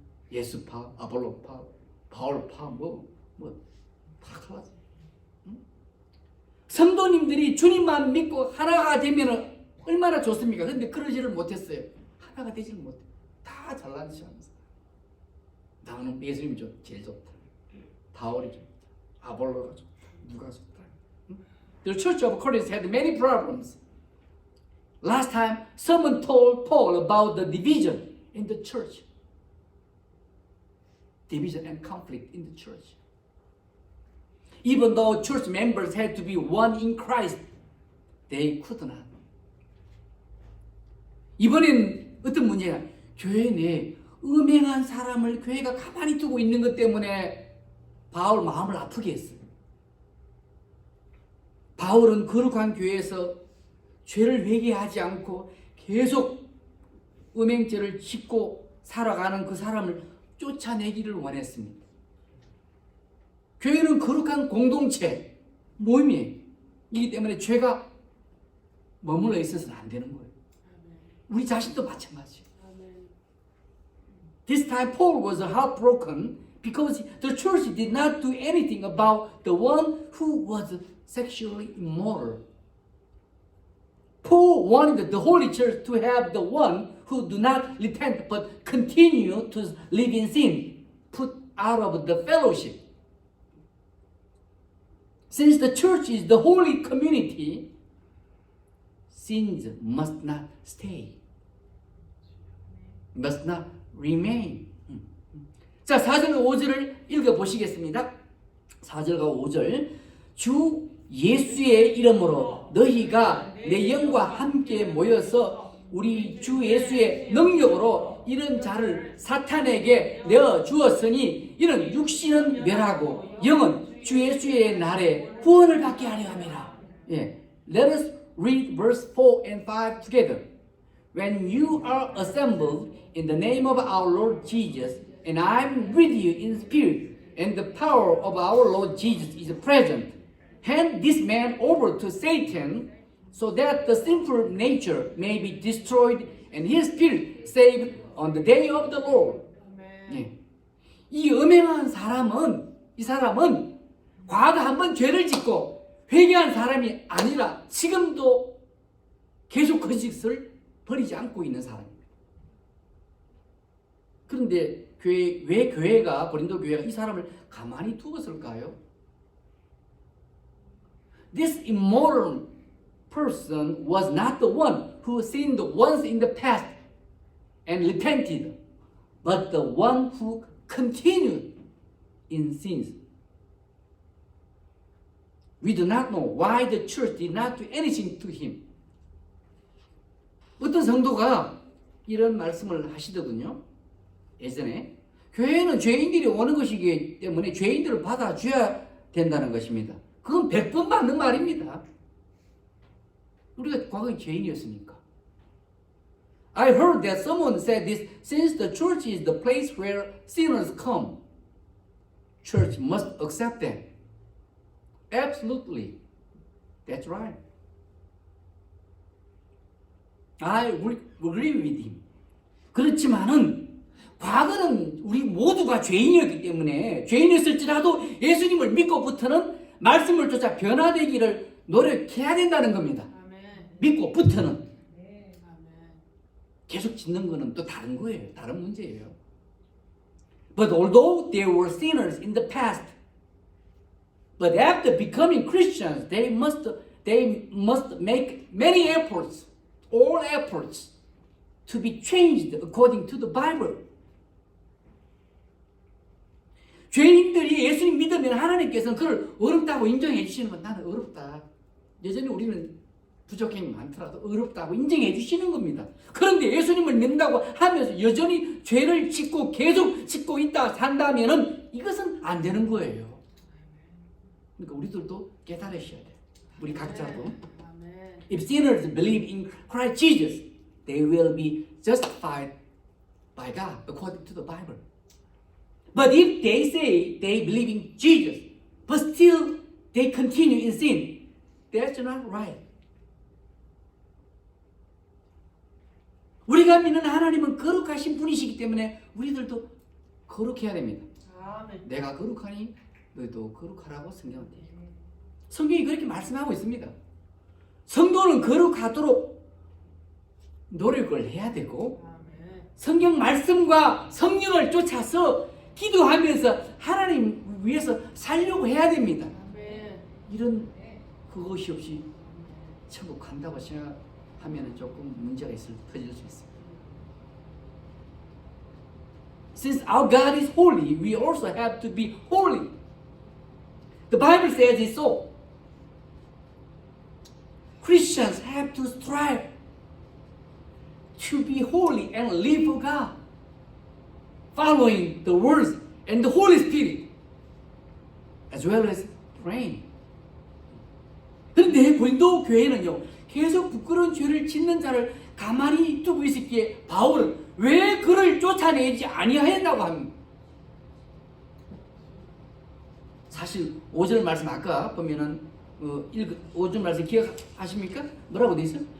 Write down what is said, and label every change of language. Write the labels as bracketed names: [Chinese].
[Korean] 예수파, 아볼로파, 바울파, 다 칼라지. 성도님들이 주님만 믿고 하나가 되면 얼마나 좋습니까? 그런데 그러지를 못했어요. 하나가 되지를 못해. 다 잘난 체하면서. 나는 예수님이 제일 좋다. 바울이 좋다. 아볼로가 좋다. 누가 좋다. [English] The church of Corinth had many problems. Last time, someone told Paul about the division in the church. Division and conflict in the church. Even though church members had to be one in Christ, they could not. [Korean] 이번엔 어떤 문제냐? 교회 내에 음행한 사람을 교회가 가만히 두고 있는 것 때문에 바울 마음을 아프게 했어요. 바울은 거룩한 교회에서 죄를 회개하지 않고 계속 음행죄를 짓고 살아가는 그 사람을 쫓아내기를 원했습니다. 교회는 거룩한 공동체, 모임이기 때문에 죄가 머물러 있어서는 안 되는 거예요. 우리 자신도 마찬가지예요. [English] This time Paul was heartbroken because the church did not do anything about the one who was sexually immoral. Paul wanted the Holy Church to have the one who do not repent but continue to live in sin, put out of the fellowship. Since the church is the holy community, sins must not stay, must not remain. [Korean] 자, 4절과 5절을 읽어보시겠습니다. 4절과 5절. 주 예수의 이름으로 너희가 내 영과 함께 모여서 우리 주 예수의 능력으로 이런 자를 사탄에게 내어 주었으니 이는 육신은 멸하고 영은 주 예수의 날에 구원을 받게 하려 함이라. 예. [English] Let us read verse 4 and 5 together. When you are assembled in the name of our Lord Jesus, and I am with you in spirit, and the power of our Lord Jesus is present, hand this man over to Satan, so that the sinful nature may be destroyed and his spirit saved on the day of the Lord. [Korean] 예. 이 음행한 사람은, 이 사람은 과거 한번 죄를 짓고 회개한 사람이 아니라 지금도 계속 그 짓을 버리지 않고 있는 사람입니다. 그런데 왜 교회가, 고린도 교회가 이 사람을 가만히 두었을까요? [English] This immoral person was not the one who sinned once in the past and repented, but the one who continued in sins. We do not know why the church did not do anything to him. [Korean] 어떤 성도가 이런 말씀을 하시더군요. 예전에 교회는 죄인들이 오는 것이기 때문에 죄인들을 받아줘야 된다는 것입니다. 그건 100번 맞는 말입니다. 우리가 과거에 죄인이었으니까. [English] I heard that someone said this, since the church is the place where sinners come, church must accept them. Absolutely. That's right. I agree with him. [Korean] 그렇지만은 과거는 우리 모두가 죄인이었기 때문에 죄인이었을지라도 예수님을 믿고부터는 말씀을 쫓아 변화되기를 노력해야 된다는 겁니다. 아멘. 믿고부터는. 네. 계속 짓는 거는 또 다른 거예요. 다른 문제예요. [English] But although they were sinners in the past, but after becoming Christians, they must make many efforts, all efforts, to be changed according to the Bible. [Korean] 죄인들이 예수님 믿으면 하나님께서는 그를 어렵다고 인정해 주시는 건 나는 어렵다. 여전히 우리는 부족함이 많더라도 어렵다고 인정해 주시는 겁니다. 그런데 예수님을 믿는다고 하면서 여전히 죄를 짓고 계속 짓고 있다 산다면은 이것은 안 되는 거예요. 그러니까 우리들도 깨달으셔야 돼요. 우리 각자도. [English] If sinners believe in Christ Jesus, they will be justified by God according to the Bible. But if they say they believe in Jesus, but still they continue in sin, that's not right. [Korean] 우리가 믿는 하나님은 거룩하신 분이시기 때문에 우리들도 거룩해야 됩니다. 아멘. 내가 거룩하니 너희도 거룩하라고 성경은 돼요. 성경이 그렇게 말씀하고 있습니다. 성도는 거룩하도록 노력을 해야 되고 성경 말씀과 성령을 쫓아서 기도하면서 하나님 위해서 살려고 해야 됩니다. 이런 그것이 없이 천국 간다고 생각하면 조금 문제가 터질 수 있습니다. [English] Since our God is holy, we also have to be holy. The Bible says it so. Christians have to strive to be holy and live for God, following the words and the Holy Spirit, as well as praying. [Korean] 그런데 고린도 교회는요, 계속 부끄러운 죄를 짓는 자를 가만히 두고 있었기에 바울은 왜 그를 쫓아내지 아니하였다고 합니다. 사실 5절 말씀 아까 보면은 5절 말씀 기억하십니까? 뭐라고 돼 있어요?